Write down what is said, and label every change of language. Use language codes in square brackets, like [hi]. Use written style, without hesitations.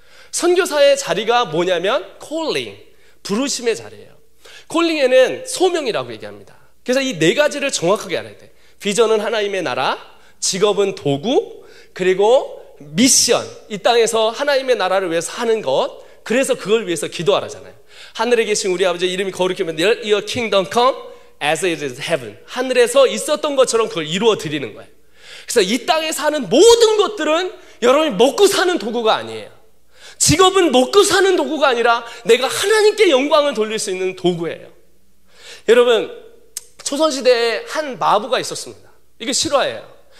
[ko] 선교사의 자리가 뭐냐면 calling, 부르심의 자리예요. calling에는 소명이라고 얘기합니다. 그래서 이 네 가지를 정확하게 알아야 돼. 비전은 하나님의 나라, 직업은 도구, 그리고 미션, 이 땅에서 하나님의 나라를 위해서 하는 것, 그래서 그걸 위해서 기도하라잖아요. 하늘에 계신 우리 아버지의 이름이 거룩히 여김을 [en] Let your kingdom come as it is heaven. [ko] 하늘에서 있었던 것처럼 그걸 이루어 드리는 거예요. 그래서 이 땅에 사는 모든 것들은 여러분이 먹고 사는 도구가 아니에요. 직업은 먹고 사는 도구가 아니라 내가 하나님께 영광을 돌릴 수 있는 도구예요. 여러분 조선시대에 한 마부가 있었습니다. 이게 실화예요.